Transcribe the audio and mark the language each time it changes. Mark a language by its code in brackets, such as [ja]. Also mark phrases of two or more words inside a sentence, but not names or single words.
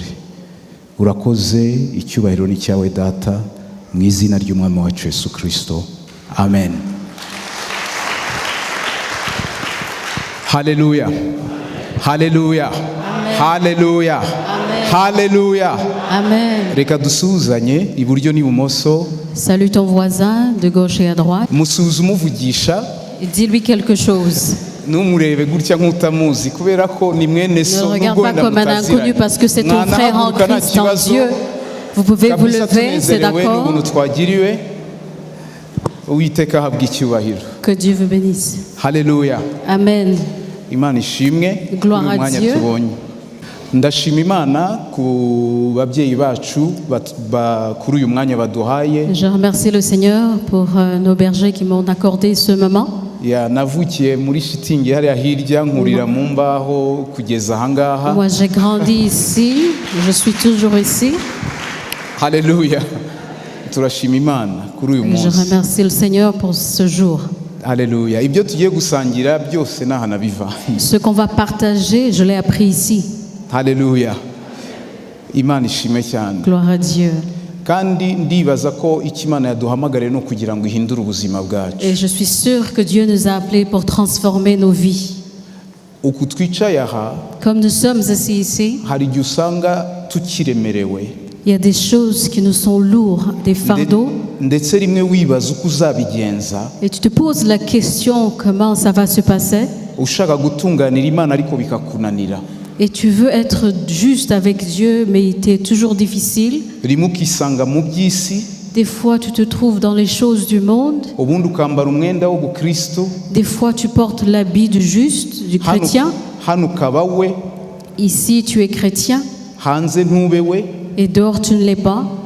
[rw] Urakoze, icyubahiro ni cyawe Data, mu izina ry'umwami wacu Yesu Kristo. Amen. Hallelujah. Hallelujah. Hallelujah. Hallelujah. Amen. Reka dusuhuzanye iburyo n'ibumoso. [fr] Salue ton voisin de gauche et à droite. [rw] Musuhuze umuvugisha. [fr] Dis-lui quelque chose. [rw] Numurebe gutya nk'utamuzi kubera ko ni mwene so. [fr] Ne regarde pas comme un inconnu parce que c'est ton frère en Christ en Dieu. Vous pouvez vous lever, c'est d'accord? Que Dieu vous bénisse. Hallelujah. Amen. [rw] Imana ishimwe. [fr] Gloire à Dieu. [rw] Ndashima Imana ku babyeyi bacu kuri uyu mwanya baduhaye. [fr] Je remercie le Seigneur pour nos bergers qui m'ont accordé ce moment. [rw] Navukiye muri shitingi hariya hirya nkurira mu mbaho kugeza ahangaha. [fr] Moi j'ai grandi ici, je suis toujours ici. Hallelujah. [rw] Turashima Imana kuri uyu munsi. [fr] Je remercie le Seigneur pour ce jour. Alléluia. [rw] Ibyo tugiye gusangira byose nahana biva. [fr] Ce qu'on va partager, je l'ai appris ici. Alléluia. [rw] Imana ishimwe cyane. [fr] Gloire à Dieu. [rw] Kandi ndibaza ko ikimana yaduhamagare no kugira ngo ihindure ubuzima bwacu. [fr] Et je suis sûr que Dieu nous a appelés pour transformer nos vies. [rw] Uku twicaye aha, [fr] comme nous sommes assis ici, [rw] hari igihe usanga tukiremerewe. [fr] Il y a des choses qui nous sont lourdes, des fardeaux. [rw] Ndetse rimwe wibaza uko uzabigenza. [fr] Et tu te poses la question comment ça va se passer. [rw] Ushaka gutunganira Imana ariko bikakunanira. [fr] Et tu veux être juste avec Dieu, mais il est toujours difficile. Des fois, tu te trouves dans les choses du monde. Des fois, tu portes l'habit du juste, du chrétien. Ici, tu es chrétien. Et dehors, tu ne l'es pas.